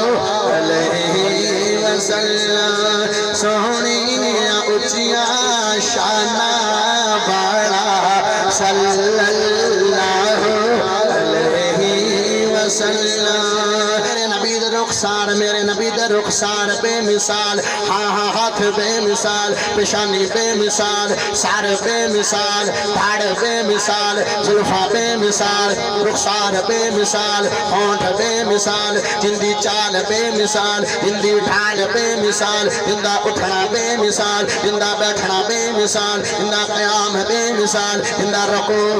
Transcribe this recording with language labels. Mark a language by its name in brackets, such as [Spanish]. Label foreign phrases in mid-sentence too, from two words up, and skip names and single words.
[Arabic] علیہ وسلم [Punjabi] سونیاں اچیاں شانہ والا [Arabic] صلی اللہ علیہ وسلم [Punjabi] میرے نبی دا رخسار میرے نبی دا رخسار بے مثال ہاں ہاں ہاتھ بے مثال پیشانی بے مثال سار بے مثال دھاڑ بے مثال زلفاں بے مثال رخسار بے مثال ہونٹ بے مثال جندی چال بے مثال جندی ڈھال بے مثال جندہ اٹھنا بے مثال جندہ بیٹھنا بے مثال جندہ قیام بے مثال جندہ رکوع